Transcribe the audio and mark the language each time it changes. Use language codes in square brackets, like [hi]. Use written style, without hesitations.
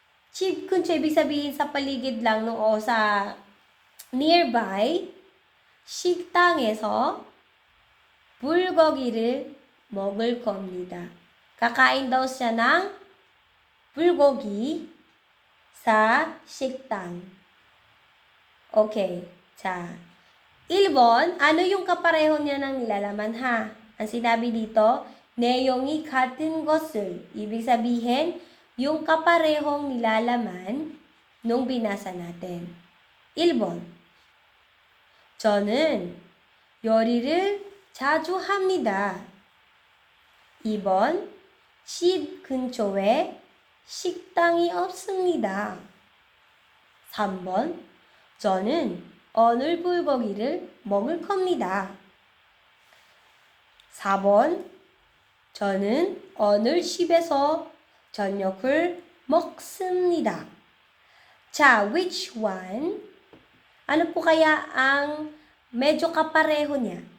[ko] 집 근처, [tl] ibig sabihin sa paligid lang o sa nearby, [ko] 식당에서 불고기를 먹을 겁니다. [tl] Kakain daw siya ng bulgogi sa 식당. Okay. [ko] 자, 1번, [tl] ano yung kapareho niya ng nilalaman ha? Ang sinabi dito, [ko] 내용이 같은 것을. [tl] Ibig sabihin, yung kaparehong nilalaman nung binasa natin. [ko] 1번, 저는 요리를 자주 합니다. 2번, 집 근처에 식당이 없습니다. 3번, 저는 오늘 불고기를 먹을 겁니다. 4번, 저는 오늘 집에서 저녁을 먹습니다. [en] 자, which one? [tl] Ano po kaya ang medyo kapareho niya?